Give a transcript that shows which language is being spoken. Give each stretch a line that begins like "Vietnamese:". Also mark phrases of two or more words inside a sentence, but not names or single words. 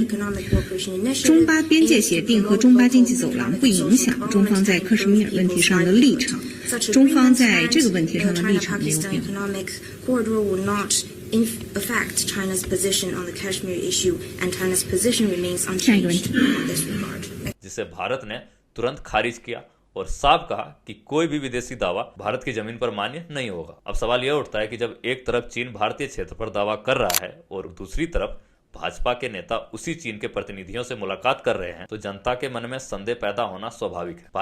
Chinese: 中巴边界协定和中巴经济走廊不影响中方在克什米尔问题上的立场，中方在这个问题上的立场没有变化。下一个问题。
Hindi: जिसे भारत ने तुरंत खारिज किया और साफ कहा कि कोई भी विदेशी दावा भारत की जमीन पर मान्य नहीं होगा। अब सवाल यह उठता है कि जब एक तरफ चीन भारतीय क्षेत्र पर दावा कर रहा है और दूसरी तरफ भाजपा के नेता उसी चीन के प्रतिनिधियों से मुलाकात कर रहे हैं, तो जनता के मन में संदेह पैदा होना स्वाभाविक है।